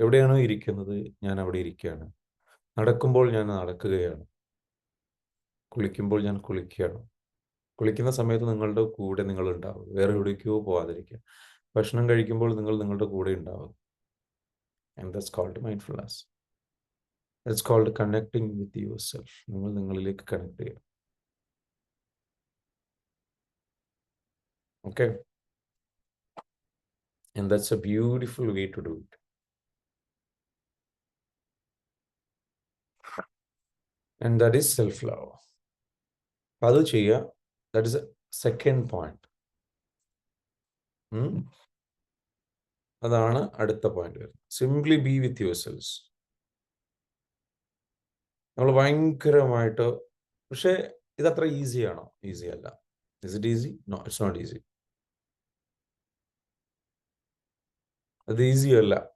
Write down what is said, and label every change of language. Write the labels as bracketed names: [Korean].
[Malayalam] എവിടെയാണോ ഇരിക്കുന്നത് ഞാൻ അവിടെ ഇരിക്കുകയാണ്. നടക്കുമ്പോൾ ഞാൻ നടക്കുകയാണ്. കുളിക്കുമ്പോൾ ഞാൻ കുളിക്കുകയാണ്. കുളിക്കുന്ന സമയത്ത് നിങ്ങളുടെ കൂടെ നിങ്ങൾ ഉണ്ടാവും. വേറെ എവിടേക്കോ പോവാതിരിക്കുക. ഭക്ഷണം കഴിക്കുമ്പോൾ നിങ്ങൾ നിങ്ങളുടെ കൂടെ ഉണ്ടാവും. [English] And that's called mindfulness. It's called connecting with yourself. [Malayalam] നിങ്ങൾ നിങ്ങളിലേക്ക് കണക്ട് ചെയ്യുക. [English] Okay? And that's a beautiful way to do it. And that is self-love. [Malayalam] അത് ചെയ്യുക. [English] That is a second point. [Malayalam] അതാണ് അടുത്ത പോയിന്റ് വരുന്നത്. [English] Simply be with yourselves. [Malayalam] നമ്മൾ ഭയങ്കരമായിട്ട്, പക്ഷേ ഇതത്ര ഈസിയാണോ? ഈസി അല്ല. [English] Is it easy? No, it's not easy. [Malayalam] അത് ഈസി അല്ല.